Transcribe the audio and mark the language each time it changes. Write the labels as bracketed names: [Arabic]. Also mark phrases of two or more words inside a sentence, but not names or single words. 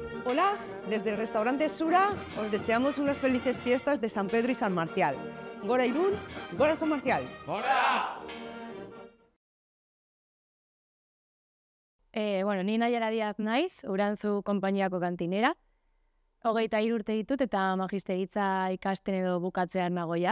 [Spanish] Hola, desde el restaurante Sura os deseamos unas felices fiestas de San Pedro y San Marcial. [Basque] Gora Irún, Gora San Marcial. Gora! Ni Naiara Diaz naiz, Urantzu konpainiako kantinera. 23 urte ditut eta magisteritza ikasten edo bukatzean nagoia.